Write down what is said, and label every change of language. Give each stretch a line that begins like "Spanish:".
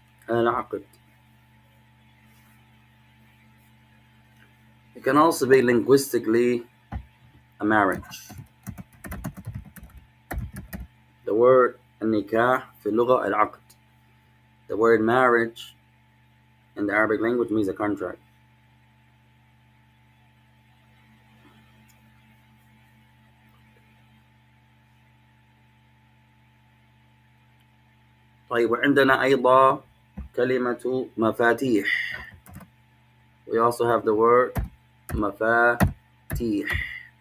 Arabic: العقد.
English: It can also be linguistically a marriage. The word
Arabic: النكاح في اللغة العقد.
English: The word marriage in the Arabic language means a contract.
Arabic: طيب, وعندنا أيضا كلمة مفاتيح.
English: We also have the word مفاتيح.